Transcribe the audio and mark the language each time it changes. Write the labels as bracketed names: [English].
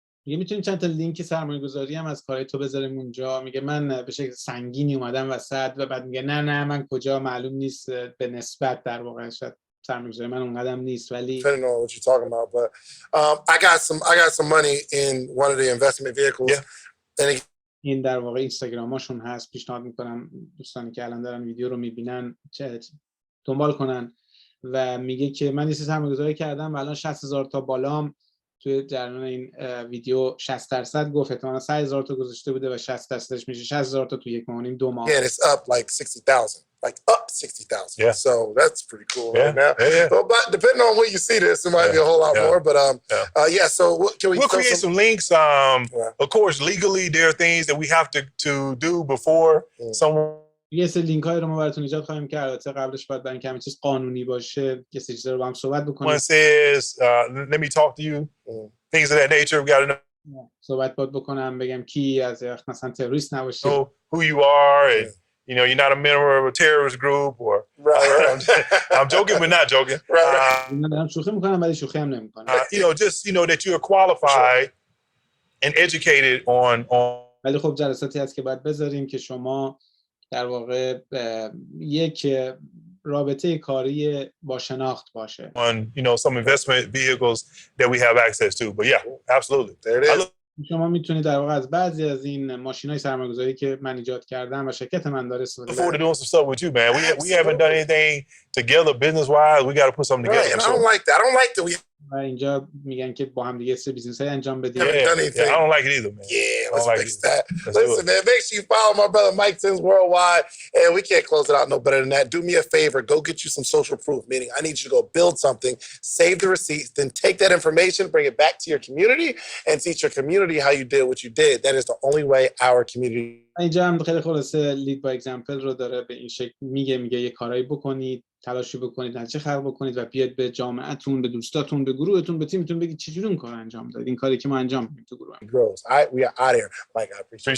[Persian] میگه میتونیم چند تا لینک سرمایه‌گذاری هم از کارهای تو بذاریم اونجا. میگه من به شکل سنگینی اومدم وسط و بعد میگه نه من کجا معلوم نیست به نسبت در واقع شاید سرمایه‌گذاری من اونقدرم نیست ولی [English] Depending on what you're talking about, but I got some money in one of the investment vehicles. Yeah. And [Persian] این در واقع اینستاگراماشون هست. پیشنهاد میکنم دوستانی که الان دارن ویدیو رو میبینن دنبال کنن. و میگه که من یه سرمایه‌گذاری کردم و الان 60,000 تا بالام توی جریان این ویدیو 60% گفت، احتمالاً 100,000 تا گذاشته بوده و 60%ش میشه 60,000 تا تو 1 ماه 2 ماه. [English] and it's up like 60,000, like up 60,000. Yeah. So that's pretty cool right now. Yeah. Well, but depending on when you see this, it might be a whole lot more. But yeah. So can we? We'll create some links. Of course, legally, there are things that we have to do before someone. [Persian] یه سری لینک‌های رو ما براتون ایجاد خواهیم کرد. البته قبلش باید برای اینکه همه چیز قانونی باشه یه سری چیزا رو با هم صحبت بکنیم. [English] One says, let me talk to you. Things of that nature. We got to know [Persian] صحبت بکنم بگم کی از مثلا تروریست نباشه. [English] who you are, and you know you're not a member of a terrorist group or. Right. I'm joking, but not joking. [Persian] من دارم شوخی میکنم ولی شوخی هم نمیکنم. [English] You know, just that you're qualified and educated on. [Persian] ولی خب جلساتی هست که باید بذاریم که شما در واقع یک رابطه کاری با شناخت باشه. [English] On some investment vehicles that we have access to. But yeah, absolutely. There it is. [Persian] شما میتونید در واقع از بعضی از این ماشین‌های سرمایه‌گذاری که من ایجاد کردم و شرکت من داره استفاده [English] Look forward to doing some stuff with you, man. We haven't done anything together business-wise. We got to put something together. Right, and I don't like that. I don't like that we [Persian] و اینجا میگن که با هم دیگه سه بیزنس‌های انجام بدیم. [English] Yeah, I don't like it either, man. Yeah, let's like fix it. that. Let's do Listen, man, make sure you follow my brother Mike Sims Worldwide, and we can't close it out no better than that. Do me a favor, go get you some social proof, meaning I need you to go build something, save the receipts, then take that information, bring it back to your community, and teach your community how you did what you did. That is the only way our community. [Persian] اینجا هم خیلی خلاصه لید با اگزمپل رو داره به این شکل میگه یه کارایی بکنید تلاشی بکنید، نتیجه خلق بکنید و بیاد به جامعهتون، به دوستاتون، به گروهتون، به تیمتون بگید چجوری اون کار انجام دادید. این کاری که ما انجام میدیم تو گروه. [English] Grows. All right, we are out of here. Mike, I appreciate